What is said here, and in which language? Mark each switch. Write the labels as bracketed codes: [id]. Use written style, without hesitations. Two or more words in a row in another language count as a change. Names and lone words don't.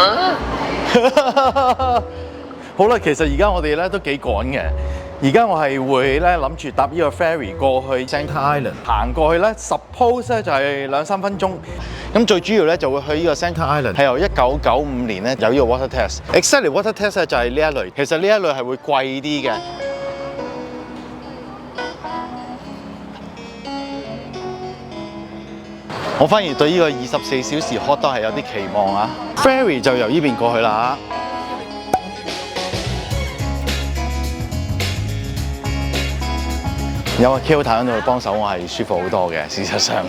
[yue] 好啦，其實而家我哋咧都幾趕嘅。而家我係會咧諗住搭呢個 ferry 過去 Centre Island， 行過去咧 suppose 咧就係2-3分鐘。咁最主要咧就會去呢個 Centre Island， 係由1995年咧有呢個 [en] water test。 Exactly water test [yue] 咧就係呢一類，其實呢一類係會貴啲嘅。我反而對呢個24小時 [en] hot dog [yue] 係有啲期望啊 ！Ferry 就由呢邊過去啦。有阿 Kel 喺度幫手，我係舒服好多嘅。事實上，